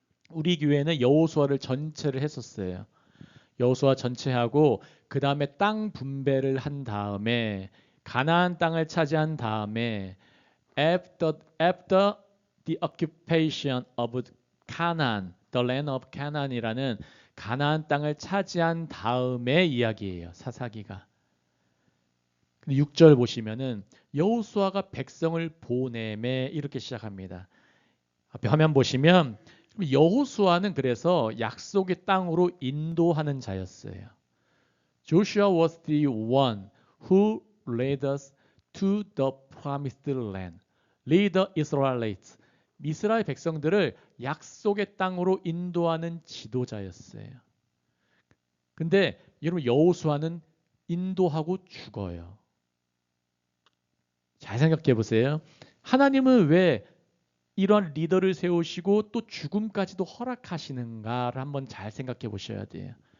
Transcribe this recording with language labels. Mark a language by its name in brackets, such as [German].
[Korean] 우리 교회는 여호수아를 전체를 했었어요. 여호수아 전체하고 그 다음에 땅 분배를 한 다음에 가나안 땅을 차지한 다음에 [English] after the occupation of Canaan, [Korean] the land of Canaan이라는 가나안 땅을 차지한 다음의 이야기예요. 사사기가. 6절 보시면은 여호수아가 백성을 보내매 이렇게 시작합니다. 앞에 화면 보시면 여호수아는 그래서 약속의 땅으로 인도하는 자였어요. [English] Joshua was the one who led us to the promised land. Lead the Israelites. [Korean] 이스라엘 백성들을 약속의 땅으로 인도하는 지도자였어요. 근데 여러분 여호수아는 인도하고 죽어요. 잘 생각해 보세요. 하나님은 왜 이런 리더를 세우시고 또 죽음까지도 허락하시는가를 한번 잘 생각해 보셔야 돼요.